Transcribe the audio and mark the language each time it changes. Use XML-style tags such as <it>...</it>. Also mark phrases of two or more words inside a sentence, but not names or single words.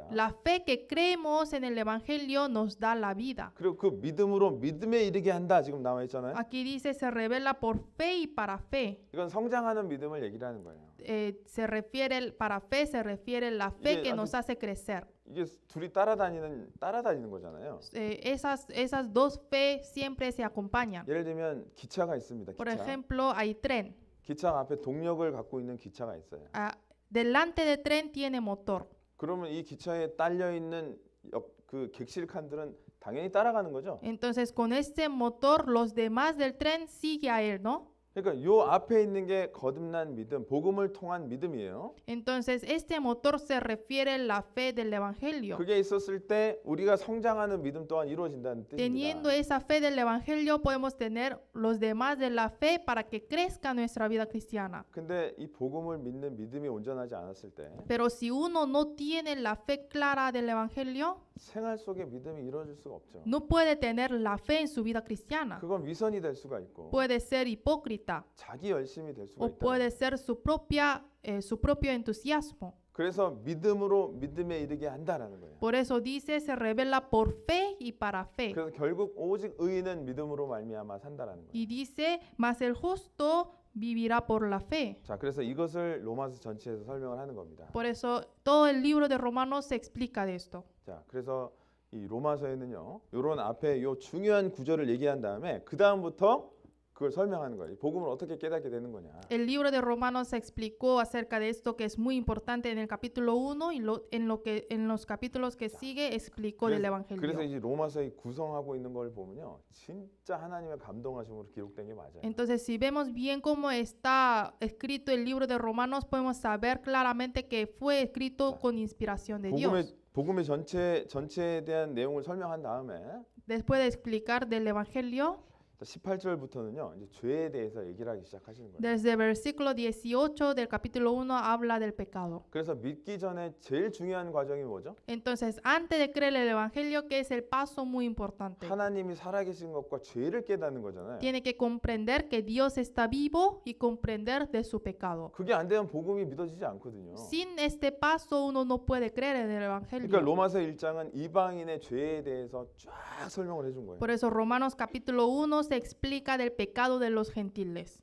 <es>La fe que creemos en el Evangelio nos da la vida.</es> <ko>그리고 그 믿음으로 믿음에 이르게 한다 지금 나와 있잖아요.</ko> <es>Aquí dice se revela por fe y para fe.</es> <ko>이건 성장하는 믿음을 얘기를 하는 거예요.</ko> <es>Se refiere para fe, se refiere la fe</es> <ko>이게</ko> <es>que</es> <ko>아주-</ko> <es>nos hace crecer.</es> <ko>이게 둘이 따라다니는 거잖아요.</ko> <es>Esas dos fe siempre se acompañan.</es> <ko>예를 들면 기차가 있습니다.</ko> <es>Por</es> <ko>기차.</ko> <es>ejemplo, hay tren.</es> <ko>기차 앞에 동력을 갖고 있는 기차가 있어요.</ko> <es>Delante del tren tiene motor.</es> <ko>그러면 이 기차에 딸려 있는 그 객실 칸들은 당연히 따라가는 거죠.</ko> <es>Entonces, con este motor, los demás del tren sigue a él, ¿no?</es> <ko>그러니까 요 앞에 있는 게 거듭난 믿음, 복음을 통한 믿음이에요.</ko> <es>Entonces, este motor se refiere a la fe del Evangelio.</es> <ko>그게 있었을 때 우리가 성장하는 믿음 또한 이루어진다는</ko> <es>Teniendo</es> <ko>뜻입니다.</ko> <es>esa fe del Evangelio, podemos tener los demás de la fe para que crezca nuestra vida cristiana.</es> <ko>근데 이 복음을 믿는 믿음이 온전하지 않았을 때</ko> <es>Pero si uno no tiene la fe clara del Evangelio,</es> <ko>생활 속에 믿음이 이루어질 수가 없죠.</ko> <es>no puede tener la fe en su vida cristiana.</es> <ko>그건 위선이 될 수가 있고</ko> <es>Puede ser hipócrita</es> <ko>자기 열심이 될 수가</ko> <es>o</es> <ko>있다.</ko> <es>puede ser su propio entusiasmo.</es> <ko>그래서 믿음으로 믿음에 이르게 한다라는 거예요.</ko> <es>Por eso dice, se revela por fe y para fe.</es> <ko>그래서 결국 오직 의인은 믿음으로 말미암아 산다라는 거예요.</ko> <es>Y dice, mas el justo vivirá por la fe.</es> <ko>자, 그래서 이것을 로마서 전체에서 설명을 하는 겁니다. Por eso todo el libro de Romanos se explica de esto. 자, 그래서 이 로마서에는요, 요런 앞에 요 중요한 구절을 얘기한 다음에 그 다음부터 그걸 설명하는 거예요. 복음을 어떻게 깨닫게 되는 거냐.</ko> <es>El libro de Romanos se explicó acerca de esto que es muy importante en el capítulo 1 y en los capítulos que sigue explicó del</es> <ko>그래서</ko> <es>Evangelio.</es> <ko>이 로마서의 구성하고 있는 걸 보면요, 진짜 하나님의 감동하심으로 기록된 게 맞아요.</ko> <es>Entonces, si vemos bien cómo está escrito el libro de Romanos, podemos saber claramente que fue escrito con inspiración de Dios.</es> <ko>복음의 전체에 대한 내용을 설명한 다음에</ko> <es>Después de explicar del Evangelio,</es> <ko>18절부터는요, 이제 죄에 대해서 얘기를 하기 시작하시는 거예요.</ko> <es>desde el versículo 18 del capítulo 1 habla del pecado.</es> <ko>그래서 믿기 전에 제일 중요한 과정이 뭐죠?</ko> <es>Entonces, antes de creer el Evangelio, que es el paso muy importante,</es> <ko>하나님이 살아계신 것과 죄를 깨닫는 거잖아요.</ko> <es>tiene que comprender que Dios está vivo y comprender de su pecado.</es> <ko>그게 안 되면 복음이 믿어지지 않거든요.</ko> <es>Sin este paso uno no puede creer en el</es> <ko>그러니까</ko> <es>Evangelio.</es> <ko>로마서 1장은 이방인의 죄에 대해서 쫙 설명을 해준 거예요.</ko> <es>Por eso Romanos capítulo 1 se explica del pecado de los gentiles.</es>